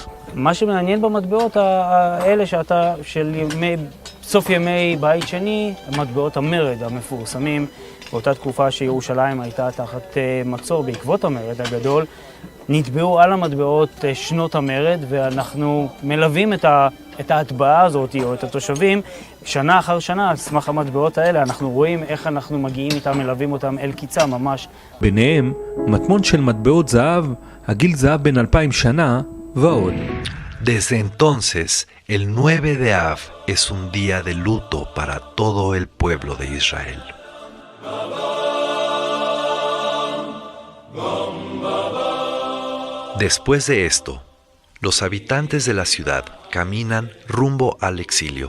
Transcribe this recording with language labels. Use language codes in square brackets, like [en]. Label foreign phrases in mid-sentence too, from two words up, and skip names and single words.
[he] מה שמעניין במטבעות האלה של סוף ימי בית שני, מטבעות המרד המפורסמים, באותה תקופה שירושלים הייתה תחת מצור בעקבות המרד הגדול, נטבעו על המטבעות שנות המרד, ואנחנו מלווים את ההטבעה הזאת, או את התושבים, שנה אחר שנה, על סמך המטבעות האלה, אנחנו רואים איך אנחנו מגיעים איתם, מלווים אותם אל קיצה ממש. ביניהם, מטמון של מטבעות זהב, הגיל זהב בין 2000 שנה, ועוד. [es] Desde entonces, el 9 de Av es un día de luto para todo el pueblo de Israel. Después de esto, los habitantes de la ciudad caminan rumbo al exilio.